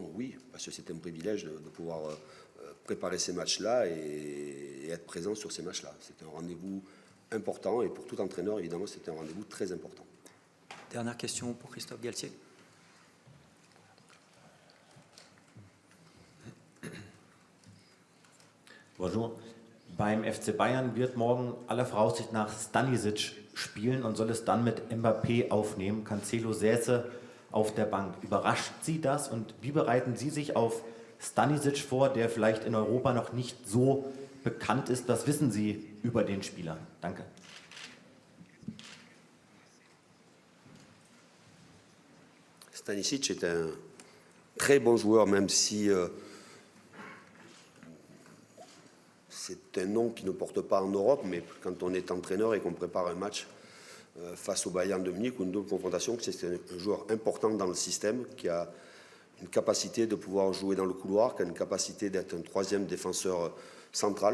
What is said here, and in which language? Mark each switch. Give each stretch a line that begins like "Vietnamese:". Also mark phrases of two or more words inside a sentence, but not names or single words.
French: Oui, parce que c'est un privilège de pouvoir préparer ces matchs-là et être présent sur ces matchs-là. C'est un rendez-vous important et pour tout entraîneur, évidemment, c'est un rendez-vous très important. Dernière question pour Christophe Galtier. Bonjour.
German: Beim FC Bayern wird morgen aller Voraussicht nach Stanisic spielen und soll es dann mit Mbappé aufnehmen. Cancelo säße auf der Bank. Überrascht Sie das und wie bereiten Sie sich auf Stanisic vor, der vielleicht in Europa noch nicht so bekannt ist? Was wissen Sie über den Spieler? Danke.
French: Stanisic est un très bon joueur, même si c'est un nom qui ne porte pas en Europe, mais quand on est entraîneur et qu'on prépare un match face au Bayern de Munich ou une double confrontation, c'est un joueur important dans le système qui a une capacité de pouvoir jouer dans le couloir, qui a une capacité d'être un troisième défenseur central.